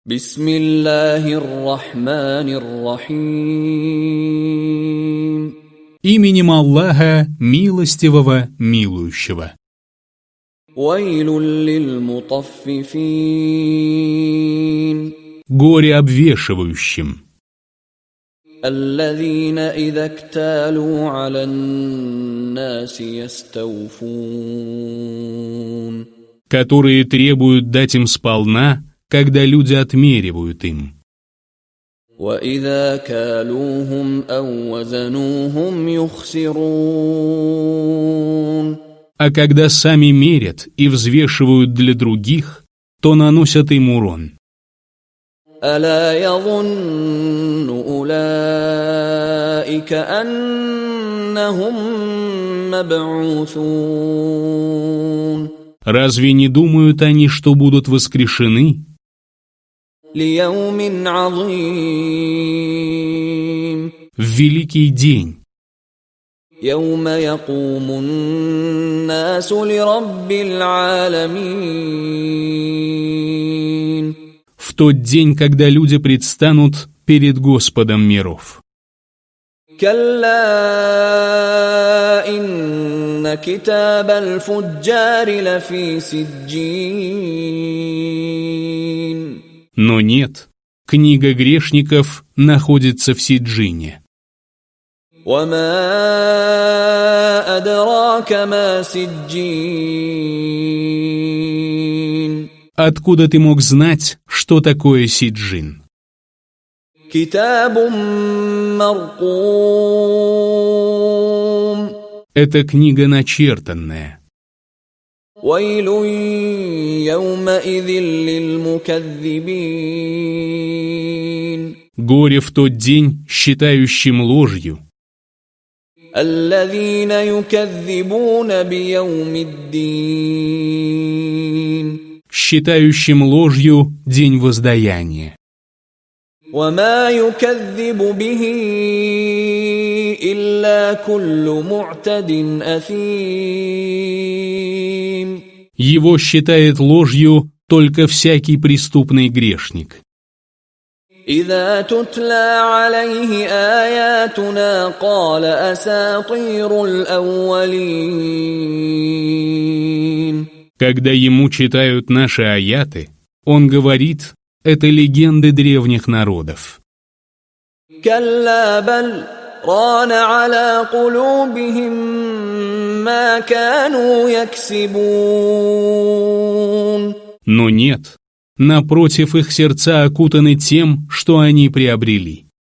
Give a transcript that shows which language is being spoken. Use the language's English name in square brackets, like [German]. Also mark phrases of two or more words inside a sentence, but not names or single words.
[Arabic] بسم الله الرحمن الرحيم. [Russian] Именем Аллаха, милостивого, милующего. [Arabic] ويل للمطففين. [Russian] Горе обвешивающим. [Arabic] الذين إذا اكتالوا على الناس يستوفون. [Russian] Которые требуют дать им сполна, когда люди отмеривают им. [Arabic] وَإِذَا كَالُوهُمْ أَوْ وَزَنُوهُمْ يُخْسِرُونَ. [Russian] А когда сами мерят и взвешивают для других, то наносят им урон. [Arabic] أَلَا يَظُنُّ أُولَئِكَ أَنَّهُمْ مَبْعُوثُونَ. [Russian] Разве не думают они, что будут воскрешены? [Arabic] لِيَوْمٍ عَظِيمٍ. [Russian] В великий день, [Arabic] يَوْمَ يَقُومُ النَّاسُ لِرَبِّ الْعَالَمِينَ. [Russian] в тот день, когда люди предстанут перед Господом миров. [Arabic] كلا إن كتاب الفجار لفي سجين. [Russian] Но нет, книга грешников находится в Сиджине. [Arabic] وما أدراك ما سجين. [Russian] Откуда ты мог знать, что такое Сиджин? [Arabic] كتاب مرقوم. [Russian] Это книга начертанная. [Arabic] ويل يومئذ للمكذبين. [Russian] Горе в тот день, считающим ложью, [Arabic] الذين يكذبون بيوم الدين. [Russian] считающим ложью день воздаяния. [Arabic] وما يكذب به إلا كل معتد أثيم. [Russian] Его считает ложью только всякий преступный грешник. [Arabic] إذا تتلى عليه آياتنا قال أساطير الأولين. [Russian] Когда ему читают наши аяты, он говорит, это легенды древних народов. [Arabic] كلا بل ران على قلوبهم ما كانوا يكسبون. [Russian] Но нет, напротив, их сердца окутаны тем, что они приобрели.